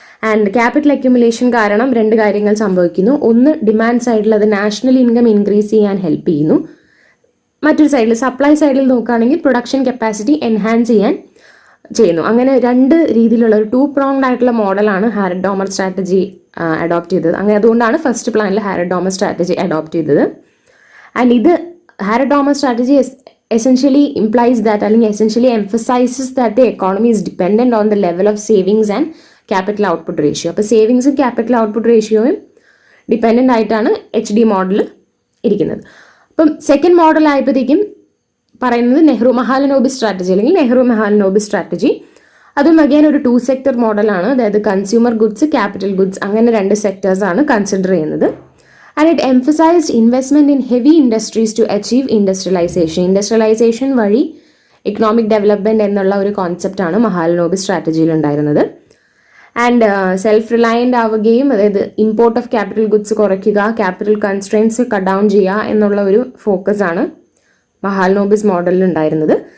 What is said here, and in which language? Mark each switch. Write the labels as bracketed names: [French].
[Malayalam] And capital accumulation കാരണം 2 കാര്യങ്ങൾ സംഭവിക്കുന്നു. ഒന്ന്, ഡിമാൻഡ് സൈഡിൽ അത് നാഷണൽ ഇൻകം ഇൻക്രീസ് ചെയ്യാൻ ഹെൽപ്പ് ചെയ്യുന്നു. മറ്റൊരു സൈഡിൽ സപ്ലൈ സൈഡിൽ നോക്കുകയാണെങ്കിൽ പ്രൊഡക്ഷൻ കപ്പാസിറ്റി എൻഹാൻസ് ചെയ്യാൻ ചെയ്യുന്നു. അങ്ങനെ 2 രീതിയിലുള്ള ഒരു 2 pronged ആയിട്ടുള്ള മോഡലാണ് ഹാരറ്റ് ഡോമർ സ്ട്രാറ്റജി അഡോപ്റ്റ് ചെയ്തത്. അങ്ങനെ അതുകൊണ്ടാണ് ഫസ്റ്റ് പ്ലാനിൽ ഹാരഡ്-ഡോമർ സ്ട്രാറ്റജി അഡോപ്റ്റ് ചെയ്തത്. [English] And ഇത് Harrod Domar strategy essentially implies that അല്ലെങ്കിൽ essentially emphasizes that the economy is dependent on the level of savings and capital output ratio. [Malayalam] അപ്പോൾ സേവിങ്സും ക്യാപിറ്റൽ ഔട്ട്പുട്ട് റേഷ്യോയും ഡിപ്പെൻഡൻ്റ് ആയിട്ടാണ് HD മോഡൽ ഇരിക്കുന്നത്. അപ്പം സെക്കൻഡ് മോഡൽ ആയപ്പോഴത്തേക്കും പറയുന്നത് നെഹ്റു-മഹാലനോബിസ് സ്ട്രാറ്റജി അല്ലെങ്കിൽ നെഹ്റു-മഹാലനോബിസ് സ്ട്രാറ്റജി. അതും അഗൈൻ ഒരു 2 സെക്ടർ മോഡലാണ്. അതായത് കൺസ്യൂമർ ഗുഡ്സ്, ക്യാപിറ്റൽ ഗുഡ്സ്, അങ്ങനെ 2 സെക്ടേഴ്സാണ് കൺസിഡർ ചെയ്യുന്നത്. [English] And it emphasized investment in heavy industries to achieve industrialization. [Malayalam] Industrialization വഴി economic development എന്നുള്ള ഒരു കോൺസെപ്റ്റാണ് മഹാലനോബിസ് സ്ട്രാറ്റജിയിൽ ഉണ്ടായിരുന്നത്. ആൻഡ് സെൽഫ് റിലയൻ്റ് ആവുകയും, അതായത് ഇമ്പോർട്ട് ഓഫ് ക്യാപിറ്റൽ ഗുഡ്സ് കുറയ്ക്കുക, ക്യാപിറ്റൽ കൺസ്ട്രെയിൻസ് കട്ട് ഡൗൺ ചെയ്യുക എന്നുള്ള ഒരു ഫോക്കസാണ് മഹാലനോബിസ് മോഡലിൽ ഉണ്ടായിരുന്നത്.